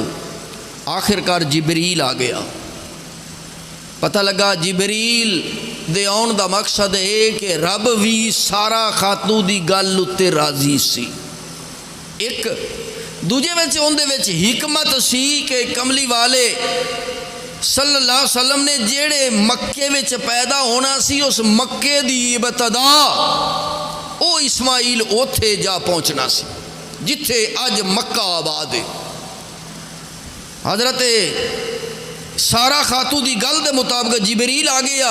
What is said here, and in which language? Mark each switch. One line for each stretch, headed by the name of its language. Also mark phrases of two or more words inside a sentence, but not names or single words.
Punjabi: آخرکار جبریل آ گیا. پتا لگا جبریل دے آؤن دا مقصد ہے کہ رب بھی سارہ خاتو دی گل اتے راضی سی. اک دوجے وچ اوہدے وچ حکمت سی کہ کملی والے
Arabic: صلى الله عليه وسلم
Punjabi: نے جیڑے مکے وچ پیدا ہونا سی، اس مکے دی ابتدا وہ اسماعیل اوتھے جا پہنچنا سی جتھے اج مکہ آباد ہے. حضرت سارہ خاتو کی گل کے مطابق جبریل آ گیا.